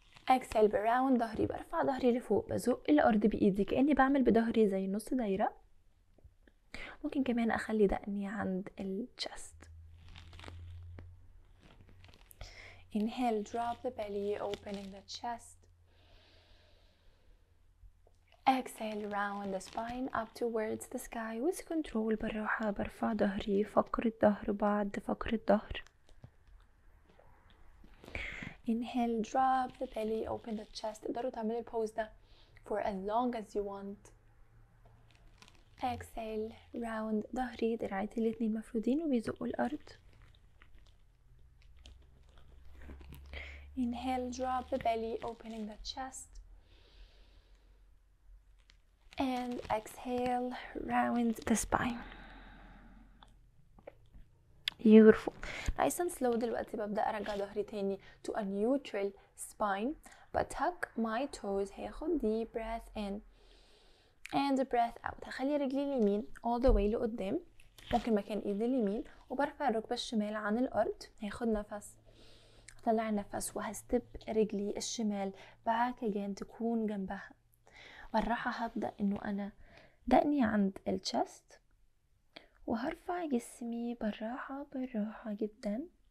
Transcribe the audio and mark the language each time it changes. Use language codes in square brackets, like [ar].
[en] exhale [ar] براوند ظهري، برفع ظهري لفوق، بزق الارض بايدي كاني بعمل بظهري زي نص دايره. ممكن كمان اخلي دقني عند الchest. [en] inhale, drop the belly, opening the chest. exhale, round the spine up towards the sky with control. [ar] بالراحة برفع ظهري، فقرة ظهر بعد فقرة ظهر. [en] inhale, drop the belly, open the chest. [ar] تقدروا تعملوا البوز ده [en] for as long as you want. exhale, round [ar] ظهري، دراعاتي الاتنين مفرودين وبيزقوا الأرض. [en] inhale, drop the belly, opening the chest. and exhale, round the spine. beautiful. nice and slow. [ar] دلوقتي ببدأ أرجع ظهري تاني [en] to a neutral spine. [ar] بتهك [en] my toes. [ar] هاخد [en] deep breath in and breath out. [ar] هخلي رجلي اليمين [en] all the way [ar] لقدام، ممكن مكان ايدي اليمين، وبرفع الركبة الشمال عن الأرض. هاخد نفس، هطلع النفس، وهستب رجلي الشمال [en] back again [ar] تكون جنبها. بالراحة هبدأ انه انا دقني عند الchest، وهرفع جسمي بالراحة جدا.